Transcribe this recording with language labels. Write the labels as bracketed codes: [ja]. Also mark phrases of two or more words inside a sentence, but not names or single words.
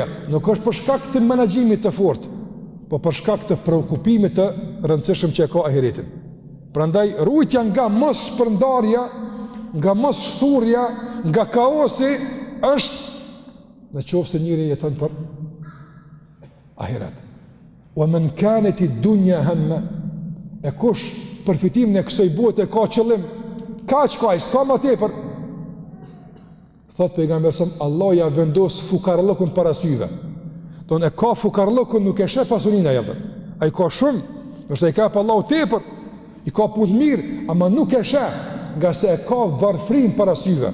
[sq] Nuk është për shkak të menaxhimit të fortë, po për shkak të preokupimit të rëndësishëm që e ka ahiretin. Prandaj rujtja nga mos shpërndarja, nga mos shthurja, nga kaosi është në qoftë se njëri jeton për ahiret. [ar] ومن كانت الدنيا همه, [sq] e kush përfitimin e kësaj bote ka qëllim, kaq ka, s'ka më tepër. Thot pejgamberi sa Allah ja vendos fukarallokun para syve. Don e ka fukarallokun, nuk e sheh pasurinë ajo. Ai ka shumë, nëse ai ka pa Allahu tepër, i ka punë mirë, ama nuk e sheh, nga se e ka varfrin para syve.